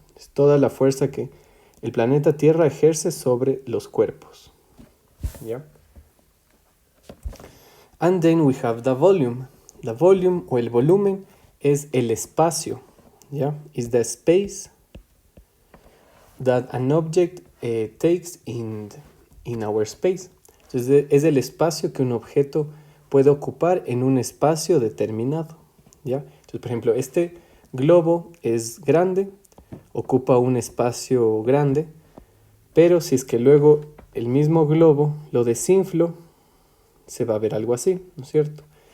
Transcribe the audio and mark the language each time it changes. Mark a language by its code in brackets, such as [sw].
[es] Es toda la fuerza que el planeta Tierra ejerce sobre los cuerpos, ¿ya? [en] And then we have the volume. The volume [es] o el volumen es el espacio, ¿ya? [en] Is the space that an object takes in our space. [es] Entonces es el espacio que un objeto puede ocupar en un espacio determinado, ¿ya? Entonces, por ejemplo, este globo es grande, ocupa un espacio grande, pero si es que luego el mismo globo lo desinflo, se va a ver algo así, ¿no es cierto?